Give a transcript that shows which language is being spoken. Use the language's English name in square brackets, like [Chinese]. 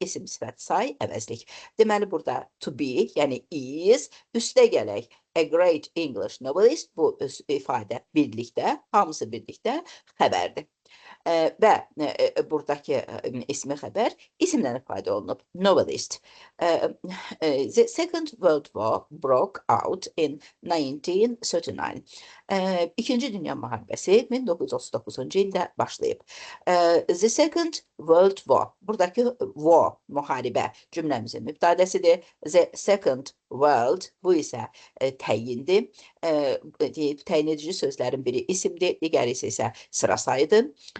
[Azerbaijani] İsim, sifət, say, əvəzlik. Deməli, burada to be, yəni is, üstə gələk [English] a great English novelist, [Azerbaijani] bu ifadə birlikdə, hamısı birlikdə xəbərdir. Və buradakı ismi xəbər isimlə ifadə olunub. Novelist. [English] The Second World War broke out in 1939. [Azerbaijani] İkinci Dünya müharibəsi 1939-cu ildə başlayıb. [English] The Second World War. [Azerbaijani] Buradakı war, müharibə cümləmizin mübtədəsidir. The Second World, bu isə təyindir. Təyin edici sözlərin biri isimdir, digəri isə sıra sayıdır.